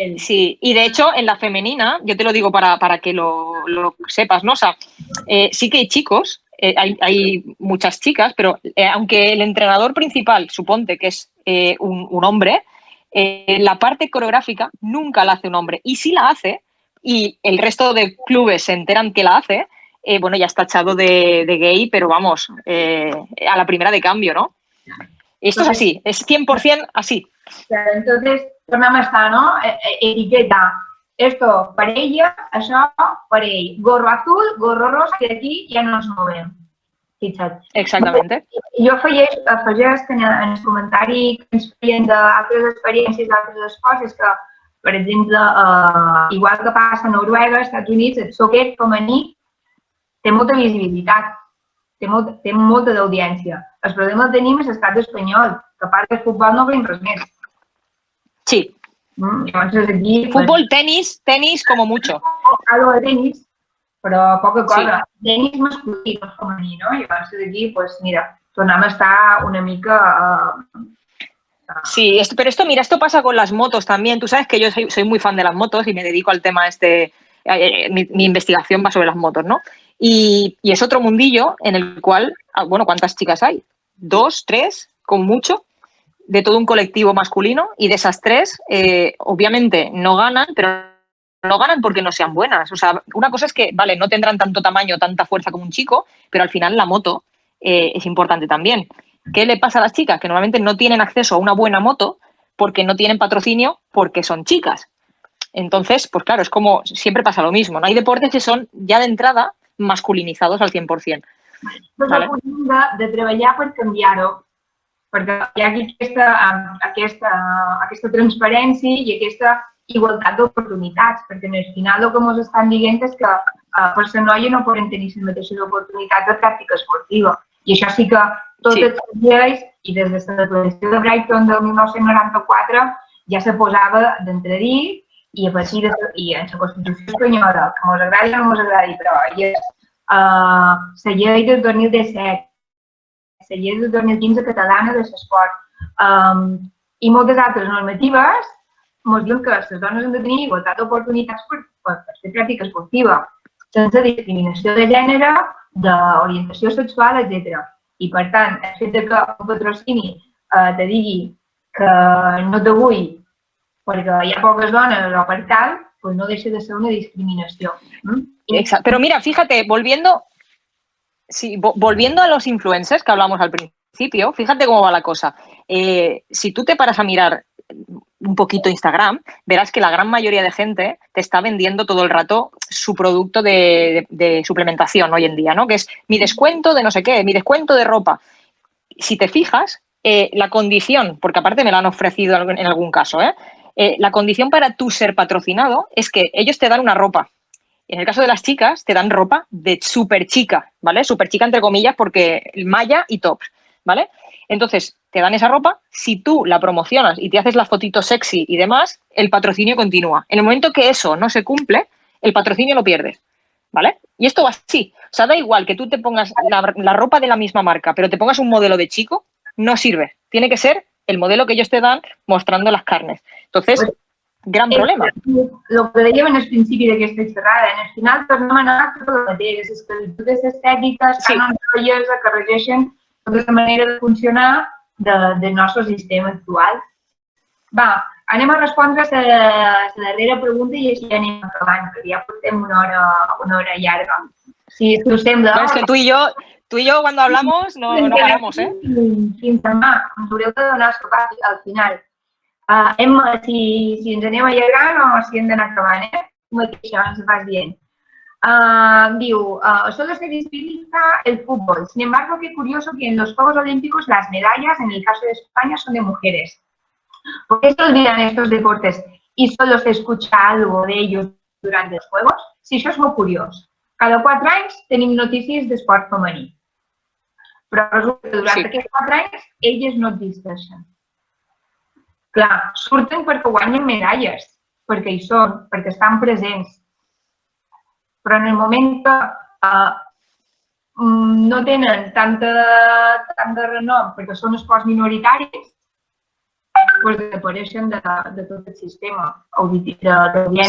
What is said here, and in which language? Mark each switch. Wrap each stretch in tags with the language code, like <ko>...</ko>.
<es>Sí, y de hecho en la femenina, yo te lo digo para que lo sepas, ¿no? O sea, sí que hay chicos, hay muchas chicas, pero aunque el entrenador principal, suponte que es un hombre, la parte coreográfica nunca la hace un hombre. Y si la hace, y el resto de clubes se enteran que la hace, bueno, ya está echado de gay, pero vamos, a la primera de cambio, ¿no? Esto es así, es 100% así. Claro, entonces,</es> <ca>tornem a estar,</ca> <es>¿no? Etiqueta.</es> <ca>Esto per ella, això per ell. Gorro azul, gorro rosa, i aquí ja no ens movem. Fixa't.</ca> <es>Exactamente.</es> <ca>Jo afegeix que en el comentari que ens feien d'altres experiències d'altres esports és que, per exemple, igual que passa a Noruega, als Estats Units, el soccer femení té molta visibilitat, té molta d'audiència. El problema el tenim és l'estat espanyol, que a part del futbol no veiem res més. Sí. Llavors aquí...</ca> <es>Fútbol, tenis como mucho. Algo de tenis,</es> <ca>però poca cosa. Sí. Tenis masculí, no femení, no? Llavors aquí, pues mira, tornem a estar una mica...</ca> <es>Sí, pero esto pasa con las motos también. Tú sabes que yo soy muy fan de las motos y me dedico al tema mi investigación va sobre las motos, ¿no? Y es otro mundillo en el cual, bueno, ¿cuántas chicas hay? 2, 3, con mucho, de todo un colectivo masculino, y de esas 3, obviamente no ganan, pero no ganan porque no sean buenas. O sea, una cosa es que, vale, no tendrán tanto tamaño, tanta fuerza como un chico, pero al final la moto es importante también. ¿Qué le pasa a las chicas? Que normalmente no tienen acceso a una buena moto porque no tienen patrocinio porque son chicas. Entonces, pues claro, es como siempre pasa lo mismo, ¿no? Hay deportes que son ya de entrada masculinizados al 100%.</es> <ca>Però</ca> <es>¿Vale?</es> <ca>hauríem de treballar per canviar-ho, perquè hi ha aquesta transparència i aquesta igualtat d'oportunitats, perquè en el final el que ens estan dient és que per ser noia no poden tenir les mateixes oportunitats de pràctica esportiva. I això sí que totes les lleis, i des de la declaració de Brighton del 1994 ja se posava d'entredir i a partir de i en la Constitució espanyola, que ens agradi o no ens agradi, però hi és la llei del 2017, la llei del 2015 catalana de l'esport i moltes altres normatives ens diuen que les dones han de tenir igualtat d'oportunitats per fer pràctica esportiva, sense discriminació de gènere, d'orientació sexual, etc. I, per tant, el fet que un patrocini te digui que no te vull perquè hi ha poques dones o per tal, pues no deixa de ser una discriminació.</ca> <es>Exacto. Pero mira, fíjate, volviendo a los influencers que hablamos al principio, fíjate cómo va la cosa. Si tú te paras a mirar un poquito Instagram, verás que la gran mayoría de gente te está vendiendo todo el rato su producto de suplementación hoy en día, ¿no? Que es mi descuento de no sé qué, mi descuento de ropa. Si te fijas, la condición, porque aparte me la han ofrecido en algún caso, la condición para tú ser patrocinado es que ellos te dan una ropa. En el caso de las chicas, te dan ropa de súper chica, ¿vale? Súper chica entre comillas porque malla y tops, ¿vale? Entonces, te dan esa ropa, si tú la promocionas y te haces la fotito sexy y demás, el patrocinio continúa. En el momento que eso no se cumple, el patrocinio lo pierdes, ¿vale? Y esto va así. O sea, da igual que tú te pongas la ropa de la misma marca, pero te pongas un modelo de chico, no sirve. Tiene que ser el modelo que ellos te dan mostrando las carnes. Entonces, gran problema.</es> <ca>El que dèiem en el principi d'aquesta xerrada, en el final tornem a anar a tot el mateix, les esclavitudes estètiques, cànons de bellesa que regeixen tota la manera de funcionar del nostre sistema actual. Va, anem a respondre a la darrera pregunta i així anem acabant, perquè ja portem una hora llarga. Si us sembla...</ca> <es>No, es que tú y yo cuando hablamos no paramos, ¿eh?</es> <ca>Fins demà, ens haureu de donar sopar al final. Si ens anem allargant o si hem d'anar acabant, Tu mateixa ens vas dient.</ca> <es>Diu, solo se disciplina el fútbol. Sin embargo, qué curioso que en los Juegos Olímpicos las medallas, en el caso de España, son de mujeres. ¿Por qué se olvidan estos deportes y solo se escucha algo de ellos durante los Juegos?</es> <ca>Si això és molt curiós. Cada 4 anys tenim notícies d'esport femení. Però resulta que durant aquests 4 anys elles no existeixen. Clar, surten perquè guanyen medalles, perquè hi són, perquè estan presents. Però en el moment que no tenen tant de renom perquè són esports minoritaris, pues desapareixen de tot el sistema de audiencia.</ca>